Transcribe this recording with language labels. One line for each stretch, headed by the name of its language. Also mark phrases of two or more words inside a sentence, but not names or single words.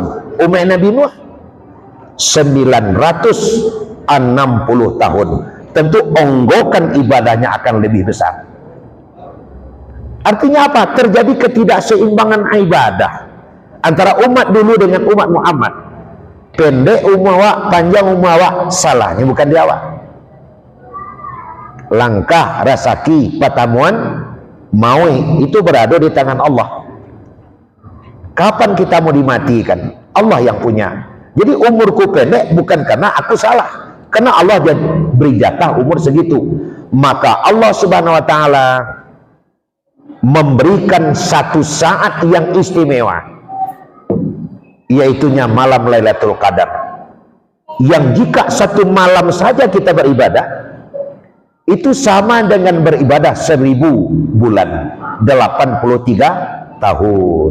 Indonesian: Umur Nabi Nuh 960 tahun. Tentu onggokan ibadahnya akan lebih besar. Artinya apa? Terjadi ketidakseimbangan ibadah antara umat dulu dengan umat Muhammad.
Minangkabau: Pendek umur awak, panjang umur awak, salahnya bukan di awak. Langkah, rasaki, patamuan,
Indonesian: maui itu berada di tangan Allah. Kapan kita mau dimatikan? Allah yang punya. Jadi umurku pendek bukan karena aku salah, karena Allah beri jatah umur segitu. Maka Allah
Arabic: Subhanahu wa taala
Indonesian: memberikan satu saat yang istimewa, yaitunya malam Lailatul Qadar, yang jika satu malam saja kita beribadah itu sama dengan beribadah 1000 bulan, 83 tahun.